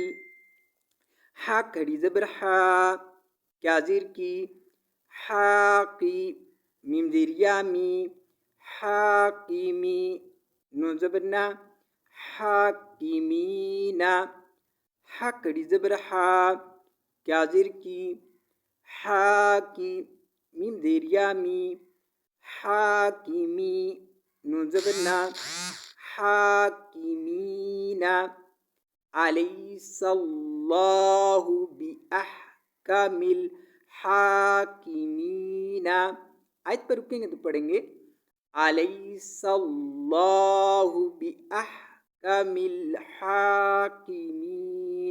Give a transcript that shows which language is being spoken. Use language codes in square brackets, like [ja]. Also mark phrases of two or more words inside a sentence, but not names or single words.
[ur] ہا کھڑی زبر ہا کیا زیر کی حاقی میم زیر یامی حاقیمی نون زبر نا حاکمینا. ہا کھڑی زبر ہا کیا زیر کی حاکی میم زیر یامی حاکمی نون زبر نا حاکمینا. [ar] علیس اللہ باحکم الحاکمین. [ur] آیت پر رکیں گے تو پڑھیں گے [ar] علیس اللہ باحکم الحاکمین.